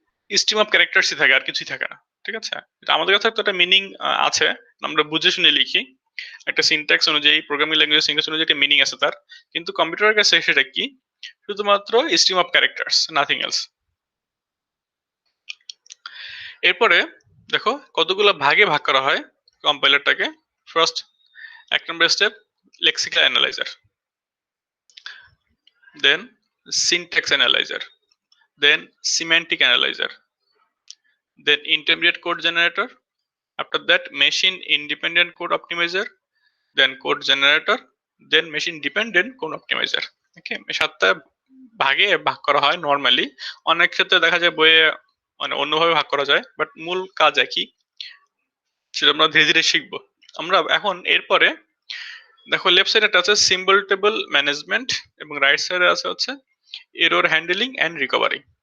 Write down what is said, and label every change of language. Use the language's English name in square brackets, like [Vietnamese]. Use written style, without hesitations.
[Bangla] Stream of ক্যারেক্টার্সই থাকে, আর কিছুই থাকে না, ঠিক আছে? এটা আমাদের কাছে তো একটা মিনিং আছে, আমরা বুঝে শুনে লিখি একটা সিনট্যাক্স অনুযায়ী, প্রোগ্রামিং ল্যাঙ্গুয়েজ সিনট্যাক্স অনুযায়ী একটা মিনিং আছে তার। কিন্তু কম্পিউটারের কাছে সেটা কি? শুধুমাত্র stream of characters, nothing else. এরপরে দেখো কতগুলো ভাগে ভাগ করা হয় কম্পাইলারটাকে। [English] first, [Bangla] এক নম্বর step, [English] Lexical analyser, then syntax analyser, then semantic analyser, then intermediate code generator, after that machine independent code optimizer, then code generator, then machine dependent code optimizer. [Bangla] ওকে, সাতটা ভাগে ভাগ করা হয় নরমালি। অনেক ক্ষেত্রে দেখা যায় বইয়ে মানে অন্যভাবে ভাগ করা যায়, বাট মূল কাজ একই, সেটা আমরা ধীরে ধীরে শিখবো। আমরা এখন এরপরে দেখো লেফট সাইডে আছে সিম্বল টেবল ম্যানেজমেন্ট এবং রাইট সাইডে আছে হচ্ছে এরর হ্যান্ডলিং এন্ড রিকভারি।